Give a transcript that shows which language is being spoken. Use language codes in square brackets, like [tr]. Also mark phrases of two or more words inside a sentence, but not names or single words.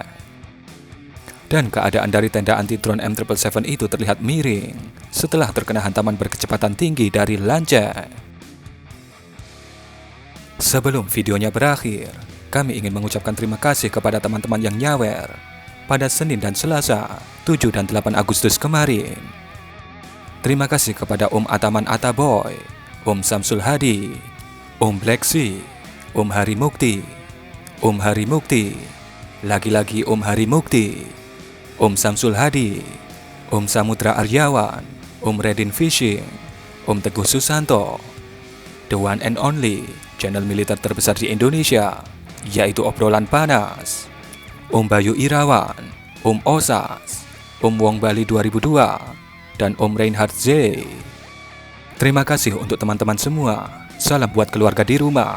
[id] Dan keadaan dari tenda anti-drone M777 itu terlihat miring setelah terkena hantaman berkecepatan tinggi dari Lancet. Sebelum videonya berakhir, kami ingin mengucapkan terima kasih kepada teman-teman yang nyawer pada Senin dan Selasa, 7 dan 8 Agustus kemarin. Terima kasih kepada Om Ataman Ataboy, Om Samsul Hadi, Om Bleksi, Om Hari Mukti, Om Hari Mukti, lagi-lagi Om Hari Mukti, Om Samsul Hadi, Om Samudra Aryawan, Om Redin Fishing, Om Teguh Susanto, [en] the one and only [id] channel militer terbesar di Indonesia, yaitu Obrolan Panas, Om Bayu Irawan, Om Osas, Om Wong Bali 2002, dan Om Reinhard Z. Terima kasih untuk teman-teman semua. Salam buat keluarga di rumah.